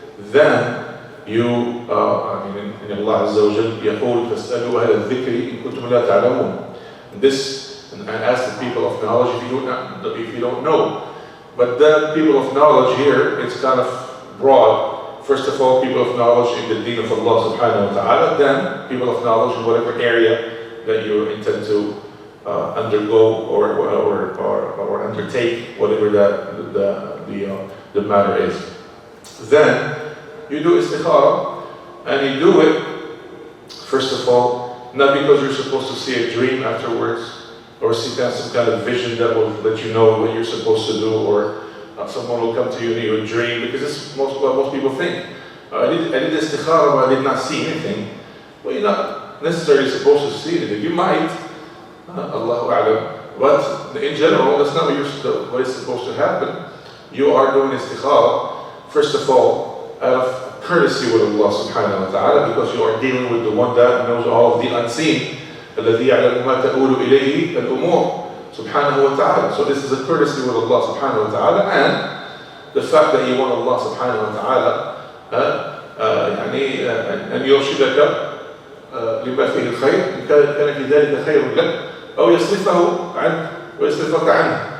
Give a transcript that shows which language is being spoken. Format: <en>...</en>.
<en>Then you, in Allah Azza wa Jal,</en> <ar>يقول فاسألوا أهل الذكر إن كنتم لا تعلمون.</ar> <en>This, and ask the people of knowledge if you don't know. But the people of knowledge here, it's kind of broad. First of all, people of knowledge in the deen of Allah subhanahu wa ta'ala, then people of knowledge in whatever area that you intend to undergo or undertake, whatever the matter is. Then you do istikhara, and you do it, first of all, not because you're supposed to see a dream afterwards, or see some kind of vision that will let you know what you're supposed to do, or someone will come to you in your dream, because this is what most people think. I did istikhara, but I did not see anything. Well, you're not necessarily supposed to see anything. You might, Allahu A'lam, but in general, that's not what is supposed to happen. You are doing istikhara, first of all, out of courtesy with Allah subhanahu wa ta'ala, because you are dealing with the one that knows all of the unseen.</en> <ar>الذي يعلم ما تؤول إليه الأمور سبحانه وتعالى.</ar> <en>So this is a courtesy with Allah subhanahu wa ta'ala, and the fact that you want Allah subhanahu wa ta'ala</en> <ar>أن يرشدك لما فيه الخير كان في ذلك خير لك أو يصرفه عنك ويصرفك عنه.</ar>